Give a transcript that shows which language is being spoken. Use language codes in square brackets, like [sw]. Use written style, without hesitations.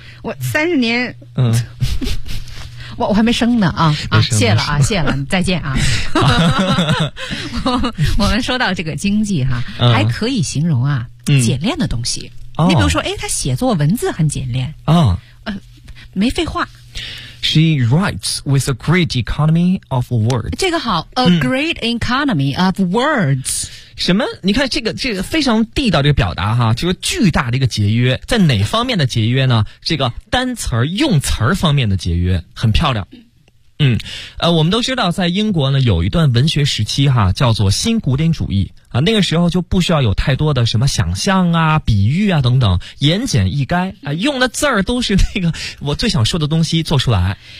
[zh] 我30年，我还没生呢啊啊！谢了啊，谢了，再见啊。我们说到这个经济哈、还可以形容啊，简练的东西。你比如说，哎，他写作文字很简练啊、没废话。 [en] She writes with a great economy of words. [zh] 这个好 [en] ，a great economy of words. [zh] 什么？你看这个非常地道的表达哈，就是巨大的一个节约，在哪方面的节约呢？这个单词用词方面的节约，很漂亮。我们都知道，在英国呢有一段文学时期哈，叫做新古典主义啊，那个时候就不需要有太多的什么想象啊、比喻啊等等，言简意赅啊，用的字儿都是那个我最想说的东西做出来。